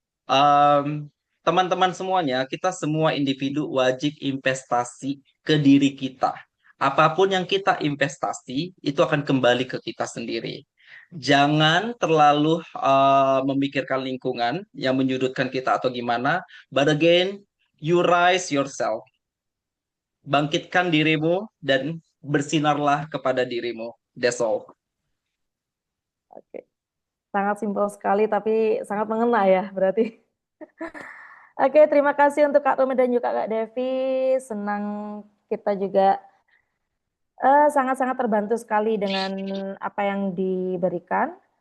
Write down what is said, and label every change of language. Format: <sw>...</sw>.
<id>Em, Teman-teman semuanya, kita semua individu wajib investasi ke diri kita. Apapun yang kita investasi, itu akan kembali ke kita sendiri. Jangan terlalu memikirkan lingkungan yang menyudutkan kita atau gimana.</id> <en>But again, you rise yourself.</en> <id>Bangkitkan dirimu dan bersinarlah kepada dirimu.</id> <en>That's all.</en> <id>Oke, sangat simpel sekali tapi sangat mengena ya berarti. Oke, terima kasih untuk Kak Romi dan juga Kak Devi. Senang kita juga sangat-sangat terbantu sekali dengan apa yang diberikan.</id>